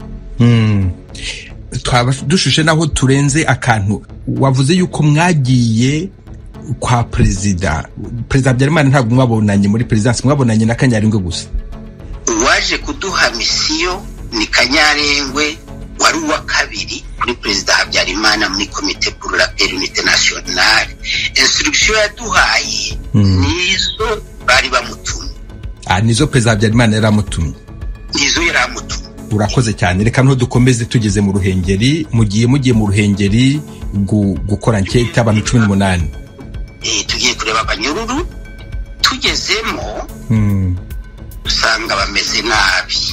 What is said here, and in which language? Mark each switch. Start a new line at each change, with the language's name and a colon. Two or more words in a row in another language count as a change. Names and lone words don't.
Kinyarwanda: Dushushe naho turenze akantu wavuze yuko mwagiye kwa Perezida Habyarimana, ntabwo mwabonanye muri Presidence, mwabonanye na Kanyarengwe gusa. Waje kuduha misiyo ni Kanyarengwe wari uwa kabiri kuri Perezida Habyarimana muri
French: Comité pour la Paix et l'Unité Nationale.
Kinyarwanda: Instruction yaduhaye nizo bari bamutumye. Nizo Perezida Habyarimana yaramutumye. Nizo yaramutumye. Urakoze cyane. Reka no dukomeze tugeze mu Ruhengeri. Mugiye mu Ruhengeri gukora nkete abantu 18. Tugiye kureba abanyururu. Tugezemo usanga bameze nabi.